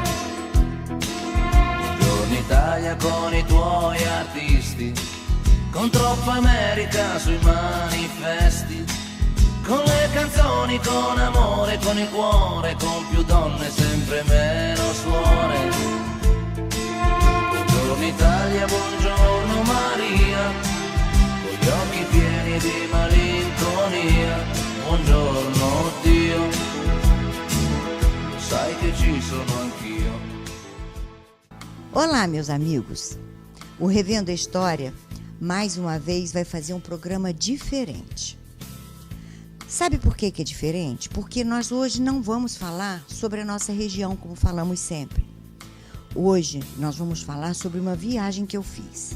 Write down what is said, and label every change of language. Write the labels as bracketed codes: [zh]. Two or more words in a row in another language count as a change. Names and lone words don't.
[it] Buongiorno Italia con i tuoi artisti, con troppa America sui manifesti, con le canzoni, con amore, con il cuore, con più donne, sempre meno suore. Buongiorno Italia, buongiorno Maria, con gli occhi pieni di malinconia. Buongiorno Dio, sai che ci sono anch'io. [pt] Olá, meus amigos. O Revendo a História, mais uma vez, vai fazer um programa diferente. Sabe por que é diferente? Porque nós hoje não vamos falar sobre a nossa região, como falamos sempre. Hoje nós vamos falar sobre uma viagem que eu fiz.